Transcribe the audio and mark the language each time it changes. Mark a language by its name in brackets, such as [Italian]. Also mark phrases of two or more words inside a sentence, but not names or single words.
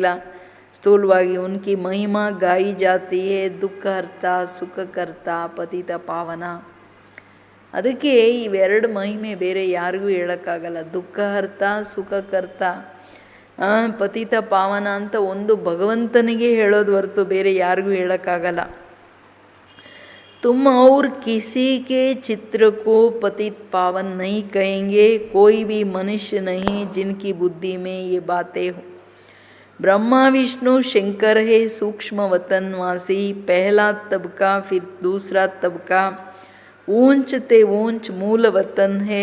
[Hindi] ಸ್ಥೂಲವಾಗಿ उनकी महिमा गाई जाती है दुःखहर्ता सुखकर्ता पतित पावन. [Kannada] ಅದಕ್ಕೆ ಇವೆರಡು ಮಹಿಮೆ ಬೇರೆ ಯಾರಿಗೂ ಹೇಳೋಕ್ಕಾಗಲ್ಲ. ದುಃಖಹರ್ತ ಸುಖಕರ್ತ ಪತಿತ ಪಾವನ ಅಂತ ಒಂದು ಭಗವಂತನಿಗೆ ಹೇಳೋದು ಹೊರತು ಬೇರೆ ಯಾರಿಗೂ ಹೇಳೋಕ್ಕಾಗಲ್ಲ. [Hindi] तुम और किसी के चित्र को पतित पावन नहीं कहेंगे. कोई भी मनुष्य नहीं जिनकी बुद्धि में ये बातें हो. ब्रह्मा विष्णु शंकर है सूक्ष्म वतनवासी. पहला तबका फिर दूसरा तबका ऊंच ते ऊंच मूल वतन है.